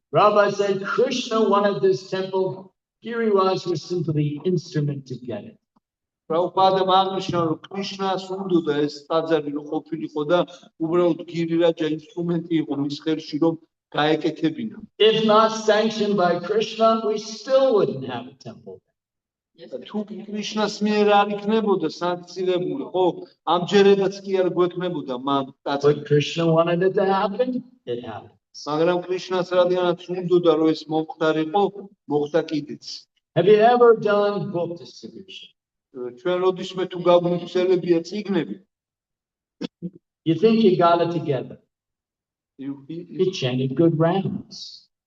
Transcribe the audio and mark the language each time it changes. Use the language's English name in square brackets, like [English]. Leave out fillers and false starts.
[English] Prabhupada said, Krishna wanted this temple, Giriraj was simply the instrument to get it. [Georgian] პრაბჰუპადამ აღნიშნა რომ კრიშნას უნდოდა ეს ტაძარი რომ ყოფილიყო და უბრალოდ გირირაჯა ინსტრუმენტი იყო მის ხელში რომ გაეკეთებინა. [English] If not sanctioned by Krishna, we still wouldn't have a temple. [Georgian] თუ კრიშნას მიერ არ იქნებოდა სანქცირებული, ხო, ამჯერადაც კი არ გვექნებოდა მან ტაძარი. [English] But Krishna wanted it to happen, it happened. [Georgian] მაგრამ კრიშნას რადგანაც უნდოდა რომ ეს მომხდარიყო, მოხდა კიდეც. [English] Have you ever done book distribution? [Georgian] ჩვენ როდისმე თუ გაგვიხსენებია წიგნები, [English] You think you got it together. You You chanted good rounds.